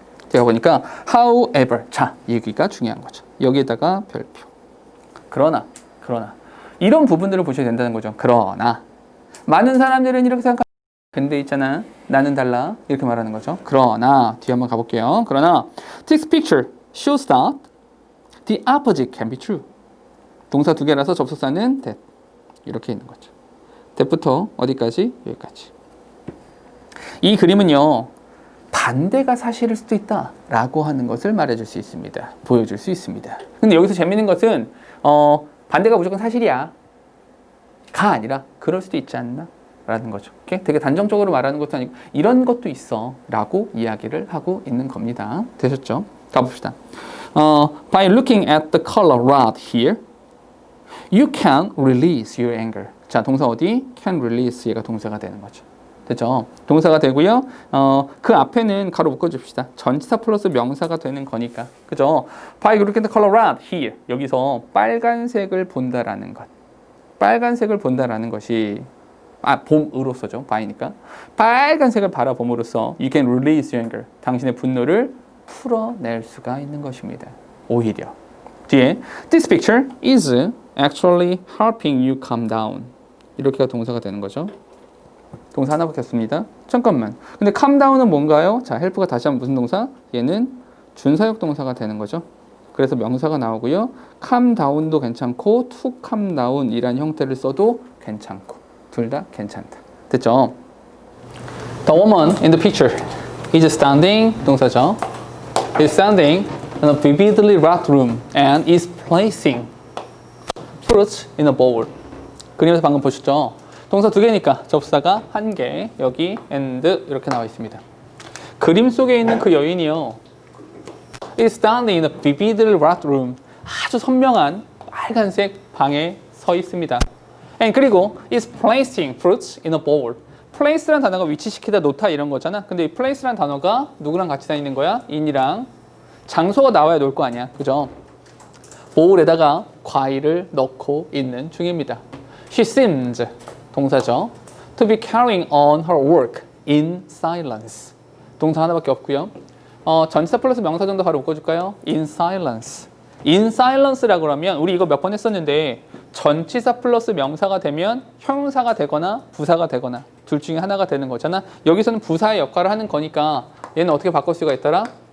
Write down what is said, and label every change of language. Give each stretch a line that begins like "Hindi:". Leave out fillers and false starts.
Korean: 제가 보니까 however. 자, 여기가 중요한 거죠. 여기에다가 별표. 그러나 이런 부분들을 보셔야 된다는 거죠. 그러나 많은 사람들은 이렇게 생각합니다. 근데 있잖아, 나는 달라, 이렇게 말하는 거죠. 그러나 뒤에 한번 가볼게요.
English: 그러나 this picture shows that the opposite can be true.
Korean: 동사 두 개라서 접속사는 that. 이렇게 있는 거죠. that부터 어디까지? 여기까지. 이 그림은요, 반대가 사실일 수도 있다 라고 하는 것을 말해줄 수 있습니다. 보여줄 수 있습니다. 근데 여기서 재밌는 것은 반대가 무조건 사실이야 가 아니라 그럴 수도 있지 않나 라는 거죠. 오케이? 되게 단정적으로 말하는 것도 아니고 이런 것도 있어 라고 이야기를 하고 있는 겁니다. 되셨죠? 가봅시다.
English: By looking at the color right here, you can release your anger.
Korean: 자, 동사 어디? can release 얘가 동사가 되는 거죠. 됐죠? 동사가 되고요. 그 앞에는 가로 묶어줍시다. 전치사 플러스 명사가 되는 거니까. 그죠?
English: By looking at the color red here.
Korean: 여기서 빨간색을 본다라는 것. 빨간색을 본다라는 것이 봄으로서죠. by니까. 빨간색을 바라봄으로써
English: you can release your anger.
Korean: 당신의 분노를 풀어낼 수가 있는 것입니다. 오히려.
English: 뒤에 This picture is actually helping you calm down.
Korean: 이렇게가 동사가 되는 거죠. 동사 하나 바뀌었습니다. 잠깐만. 근데 calm down은 뭔가요? 자, help가 다시 한번 무슨 동사? 얘는 준사역 동사가 되는 거죠. 그래서 명사가 나오고요. calm down도 괜찮고 to calm down 이란 형태를 써도 괜찮고 둘 다 괜찮다. 됐죠?
English: The woman in the picture is standing 동사죠. is standing in a vividly red room and is placing fruits in a bowl.
Korean: 그림에서 방금 보셨죠? 동사 두 개니까 접사가 한 개, 여기 and 이렇게 나와 있습니다. 그림 속에 있는 그 여인이요,
English: is standing in a vividly red room.
Korean: 아주 선명한 빨간색 방에 서 있습니다.
English: And 그리고 is placing fruits in a bowl.
Korean: place란 단어가 위치시키다, 놓다 이런 거잖아. 근데 이 place란 단어가 누구랑 같이 다니는 거야? in이랑. 장소가 나와야 놓을 거 아니야. 그죠? 보울에다가 과일을 넣고 있는 중입니다.
English: She seems 동사죠. To be carrying on her work in silence.
Korean: 동사 하나밖에 없고요. 전치사 플러스 명사 정도 바로 묶어줄까요?
English: In silence.
Korean: In silence라고 하면 우리 이거 몇 번 했었는데 전치사 플러스 명사가 되면 형용사가 되거나 부사가 되거나 둘 중에 하나가 되는 거잖아. 여기서는 부사의 역할을 하는 거니까 얘는 어떻게 바꿀 수가 있더라?